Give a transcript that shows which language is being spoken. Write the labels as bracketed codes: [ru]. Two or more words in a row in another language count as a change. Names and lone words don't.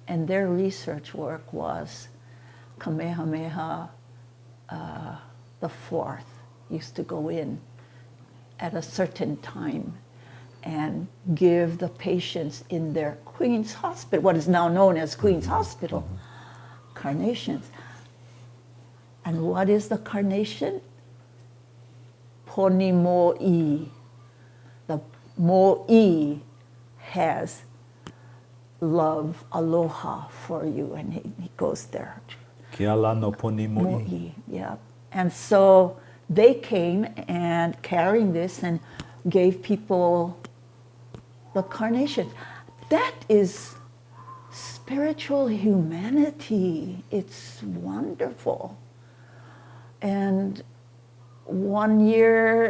[en] And their research work was Kamehameha the Fourth used to go in at a certain time and give the patients in their Queen's Hospital, what is now known as Queen's Hospital, carnations. And what is the carnation? [haw] Poni mo'i. [en] The mo'i has love, aloha for you, and he goes there. [haw] Ke ala no poni mo'i. [en] Mo'i, yeah. And so they came and carrying this and gave people the carnation. That is spiritual humanity. It's wonderful. And one year...